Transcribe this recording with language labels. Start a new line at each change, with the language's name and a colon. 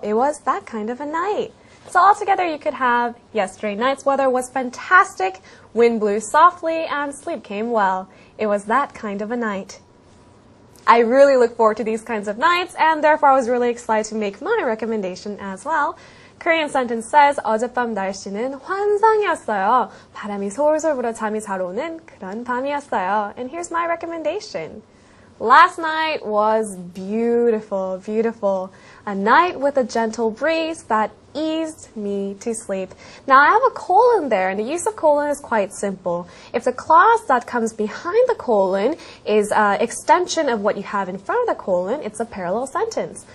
English: It was that kind of a night. So altogether you could have yesterday night's weather was fantastic, wind blew softly, and sleep came well. It was that kind of a night. I really look forward to these kinds of nights, and therefore I was really excited to make my recommendation as well. Korean sentence says,
Korean: 어젯밤 날씨는 환상이었어요. 바람이 솔솔 불어 잠이 잘 오는 그런 밤이었어요.
English: And here's my recommendation. Last night was beautiful, beautiful. A night with a gentle breeze that eased me to sleep. Now I have a colon there, and the use of colon is quite simple. If the clause that comes behind the colon is an extension of what you have in front of the colon, it's a parallel sentence.